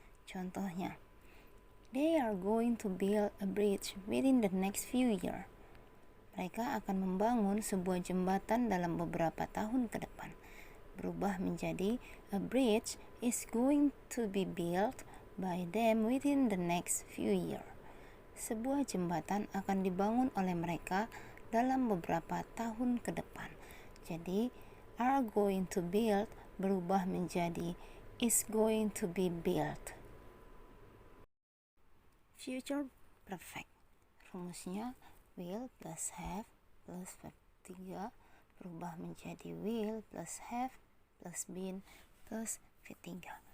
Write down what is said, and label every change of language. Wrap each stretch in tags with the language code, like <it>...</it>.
<id>Contohnya,</id> <en>they are going to build a bridge within the next few years.</en> <id>Mereka akan membangun sebuah jembatan dalam beberapa tahun ke depan. Berubah menjadi</id> <en>a bridge is going to be built by them within the next few years.</en> <id>Sebuah jembatan akan dibangun oleh mereka dalam beberapa tahun ke depan. Jadi,</id> <en>are going to build</en> <id>berubah menjadi</id> <en>is going to be built. Future perfect.</en> <id>Rumusnya</id> <en>will plus have plus verb 3</en> <id>berubah menjadi</id> <en>will plus have plus been plus V3.</en>